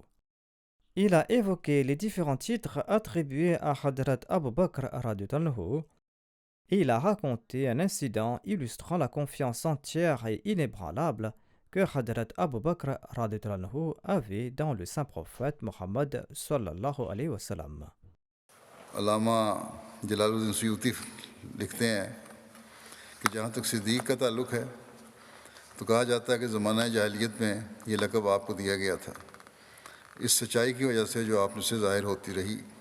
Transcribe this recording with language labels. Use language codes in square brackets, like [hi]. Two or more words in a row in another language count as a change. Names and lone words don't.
[fr] Il a évoqué les différents titres attribués à Hadrat Abu Bakr [ar] رضي الله عنه. [fr] Et il a raconté un incident illustrant la confiance entière et inébranlable que Hadrat Abu Bakr [ar] رضي الله عنه [fr] avait dans le saint prophète Muhammad [ar] صلى الله عليه وسلم. [ur] علامہ جلال الدین سیوطی لکھتے ہیں کہ جہاں تک صدیق کا تعلق ہے تو کہا جاتا ہے کہ زمانہ جاہلیت میں یہ لقب آپ کو دیا گیا تھا اس سچائی کی وجہ سے جو آپ نے سے ظاہر ہوتی رہی.